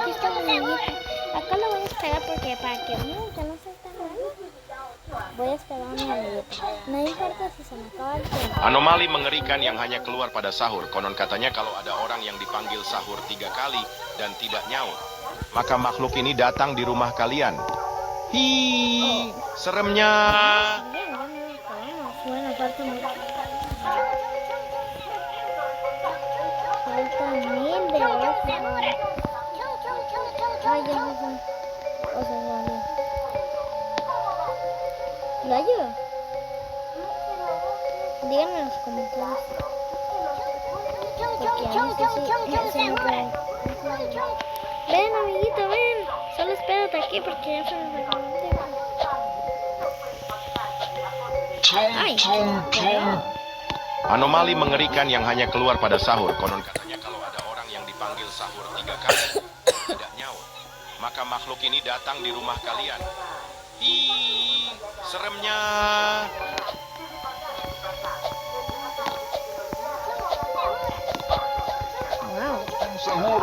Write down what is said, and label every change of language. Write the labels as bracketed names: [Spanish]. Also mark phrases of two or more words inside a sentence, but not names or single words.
[Spanish] amiguito. Acá lo voy a esperar porque para que no se tan raro. Voy a esperar a mi amiguito. No importa si se me acaba el tiempo. [Indonesian] Anomali mengerikan yang hanya keluar pada sahur. Konon katanya kalau ada orang yang dipanggil sahur 3 kali dan tidak nyaut, maka makhluk ini datang di rumah kalian. Hi, seremnya. [Spanish] Bien, ya no lo acabamos. Bueno, aparte me... Faltan 1000 de eso. Ay, ya no sé. O sea, vale. ¿Lo ayudo? Díganme en los comentarios. Porque a mí sí se me puede. Ven, amiguito, ven. Solo espérate aquí porque ya se me acabó el tiempo. Ay, [Indonesian] Anomali mengerikan yang hanya keluar pada sahur. Konon katanya kalau ada orang yang dipanggil sahur 3 kali tidak nyaut, maka makhluk ini datang di rumah kalian. Hi, seremnya. wow. Sahur.